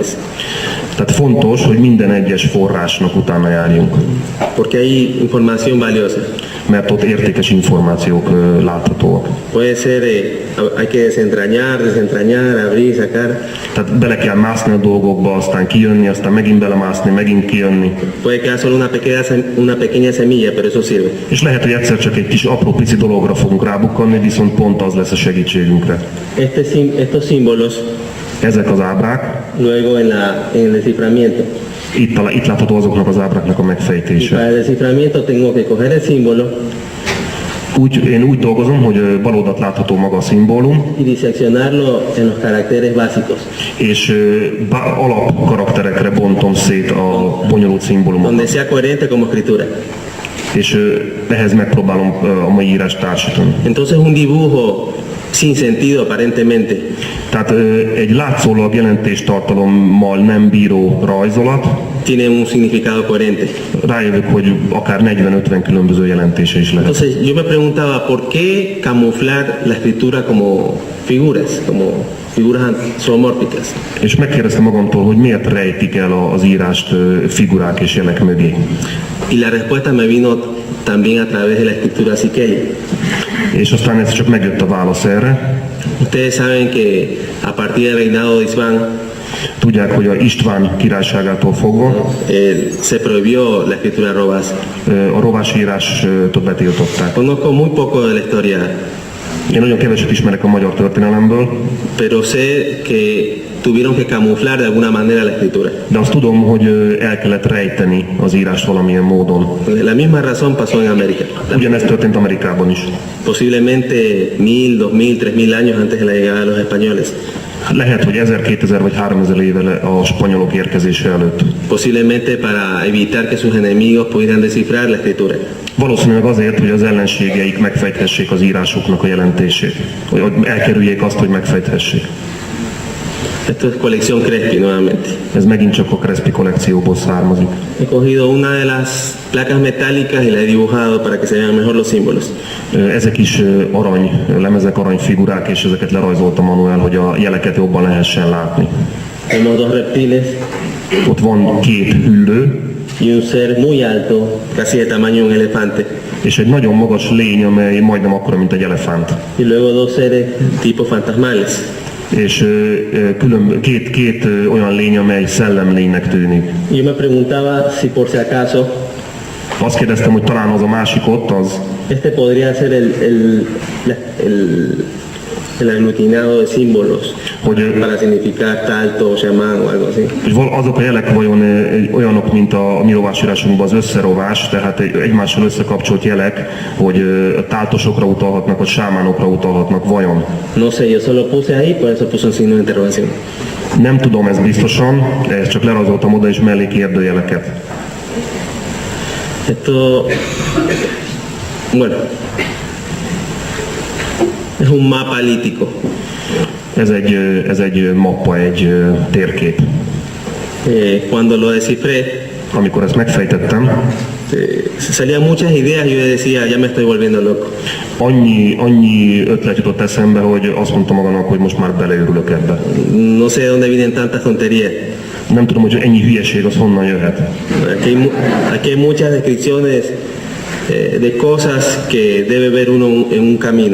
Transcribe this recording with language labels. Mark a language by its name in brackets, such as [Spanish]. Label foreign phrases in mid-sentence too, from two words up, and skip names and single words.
[Hungarian] Tehát fontos, hogy minden egyes forrásnak utána járjunk, [Spanish] porque hay información valiosa. [Hungarian] mert ott értékes információk láthatóak. [Spanish] Puede ser, hay que desentrañar, abrir, sacar. [Hungarian] Tehát bele kell mászni a dolgokba, aztán kijönni, aztán megint belemászni, megint kijönni. [Spanish] Puede quedar solo una pequeña semilla, pero eso sirve. [Hungarian] És lehet, hogy egyszer csak egy kis apró pici dologra fogunk rábukkanni, viszont pont az lesz a segítségünkre. [Spanish] Estos símbolos, [Hungarian] Ezek az ábrák, [Spanish] luego en el desciframiento. [Hungarian] itt látható azoknak az ábráknak a [Spanish] Y [Hungarian] megfejtése. [Spanish] para el desciframiento tengo que coger el símbolo [Hungarian] Én úgy dolgozom, hogy bal oldalt látható maga a szimbólum, [Spanish] y diseccionarlo en los caracteres básicos, [Hungarian] és alapkarakterekre bontom szét a bonyolult szimbólumokat. [Spanish] donde sea coherente como escritura. [Hungarian] És ehhez megpróbálom a mai írást társítani. [Spanish] Entonces un dibujo sin sentido aparentemente, [Hungarian] Tehát egy látszólag jelentéstartalommal nem bíró rajzolat, [Spanish] tiene un significado coherente. [Hungarian] rájövök, hogy akár 40-50 különböző jelentése is lehet. [Spanish] Entonces yo me preguntaba, ¿por qué camuflar la escritura como figuras zoomórficas? [Hungarian] És megkérdeztem magamtól, hogy miért rejtik el az írást figurák és jelek mögé. [Spanish] Y la respuesta me vino también a través de la escritura siqueya. [Hungarian] És aztán ez csak megjött a válasz erre. [Spanish] Ustedes saben que a partir del reinado de Isván [Hungarian] Tudják, hogy a István királyságától fogva [Spanish] se prohibió la escritura robás. [Hungarian] a rovásírást betiltották. [Spanish] Conozco muy poco de la historia [Hungarian] Én nagyon keveset ismerek a magyar történelemből, [Spanish] pero sé que tuvieron que camuflar de alguna manera la escritura. [Hungarian] de azt tudom, hogy el kellett rejteni az írást valamilyen módon. [Spanish] La misma razón pasó en América. [Hungarian] Ugyanezt történt Amerikában is. [Spanish] Posiblemente 1000, 2000, 3000 años antes de la llegada de los españoles. [Hungarian] Lehet, hogy 1000, 2000 vagy 3000 évvel a spanyolok érkezése előtt. [Spanish] Posiblemente para evitar que sus enemigos pudieran descifrar la escritura. [Hungarian] Valószínűleg azért, hogy az ellenségeik megfejthessék az írásoknak a jelentését. Hogy elkerüljék azt, hogy megfejthessék. [Spanish] Esto es colección Crespi nuevamente. [Hungarian] Ez megint csak a Crespi kollekcióból származik. [Spanish] He cogido una de las placas metálicas y la he dibujado para que se vean mejor los símbolos. [Hungarian] Ezek is arany, lemezek, aranyfigurák, és ezeket lerajzolta Manuel, hogy a jeleket jobban lehessen látni. [Spanish] Tenemos dos reptiles [Hungarian] Ott van két hüllő, [Spanish] y un ser muy alto, casi de tamaño de un elefante. [Hungarian] és egy nagyon magas lény, amely majdnem akkora, mint egy elefánt. [Spanish] Y luego dos seres tipo fantasmales. [Hungarian] És két olyan lény, amely szellemlénynek tűnik. [Spanish] Yo me preguntaba si por si acaso [Hungarian] Azt kérdeztem, hogy talán az a másik ott az, [Spanish] este podría ser el aglutinado de símbolos para significar talto, chamán o algo así. [Hungarian] hogy azok a jelek vajon olyanok, mint a mi rovásírásunkban az összerovás, tehát egymással összekapcsolt jelek, hogy táltosokra utalhatnak, vagy sámánokra utalhatnak vajon. [Spanish] No sé, yo solo puse ahí, por eso puse un signo de interrogación. [Hungarian] Nem tudom ezt biztosan, ezt csak lerajzoltam oda és mellé kérdőjeleket. [Spanish] Esto, bueno, es un mapa lítico. [Hungarian] Ez egy mappa, egy térkép. [Spanish] Cuando lo descifré, [Hungarian] Amikor ezt megfejtettem, [Spanish] salían muchas ideas y yo decía, ya me estoy volviendo loco. [Hungarian] annyi ötlet jutott eszembe, hogy azt mondtam magamnak, hogy most már beleőrülök ebbe. [Spanish] No sé de dónde vienen tantas tonterías. [Hungarian] Nem tudom, hogy ennyi hülyeség az honnan jöhet. [Spanish] Aquí hay muchas descripciones de cosas que debe ver uno en un camino.